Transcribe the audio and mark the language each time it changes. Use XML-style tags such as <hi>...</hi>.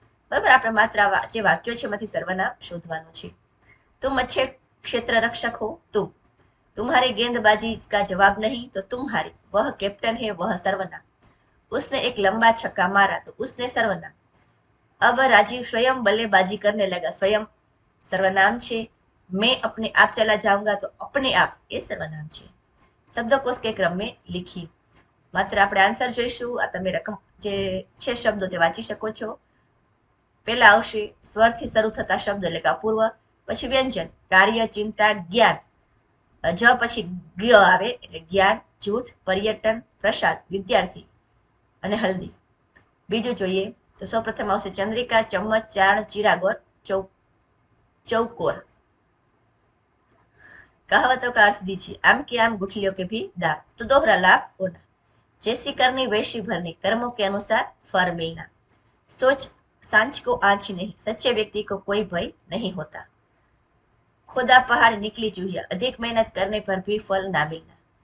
<gu>બરાબર, આપણે માત્ર જે વાક્યો છે એમાંથી સર્વનામ શોધવાનું છે।</gu> <hi>तुम अच्छे क्षेत्र रक्षक हो। तुम, तुम्हारी गेंदबाजी का जवाब नहीं। तो तुम्हारी, वह कैप्टन है, वह सर्वनाम। उसने एक लंबा छक्का मारा। तो उसने सर्वनाम। अब राजीव स्वयं बल्लेबाजी करने लगा। स्वयं सर्वनाम છે। मैं अपने आप चला जाऊंगा। तो अपने आप એ सर्वनाम છે। શબ્દકોશ के क्रम में लिखिए।</hi> <gu>માત્ર આપણે આન્સર જોઈશું। આ તમે રકમ જે છે શબ્દો તે વાંચી શકો છો। પહેલા આવશે સ્વરથી શરૂ થતા શબ્દ એટલે કે અપૂર્વ, પછી વ્યંજન, કાર્ય, ચિંતા, જ્ઞાન, જ પછી જ્ઞ આવે એટલે જ્ઞાન, જૂઠ, પર્યટન, પ્રસાદ, વિદ્યાર્થી અને હલ્દી। બીજું જોઈએ તો સૌપ્રથમ આવશે ચંદ્રિકા, ચમ્મચ, ચારણ, ચિરાગોર, चौकोर।</gu> <hi>कहावतों का अर्थ दीजिए। आम के आम गुठलियों के भी दाम। तो दोहरा लाभ होना। जैसी करनी वैसी भरनी, कर्मों के अनुसार फल मिलना। सोच सांच को आंच नहीं, सच्चे व्यक्ति को कोई भय नहीं होता। खोदा पहाड़ निकली चूहिया, अधिक मेहनत करने पर भी फल ना मिलना।</hi>